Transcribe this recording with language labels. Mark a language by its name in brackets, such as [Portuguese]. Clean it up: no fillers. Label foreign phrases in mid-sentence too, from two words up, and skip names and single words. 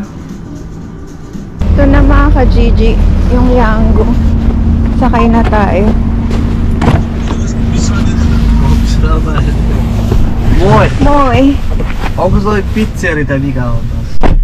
[Filipino] Ito na mga ka-Gigi, yung Yango. Sakay na tayo. [Finnish] Moi! Moi! Onko toi pizzerita mikä on taas?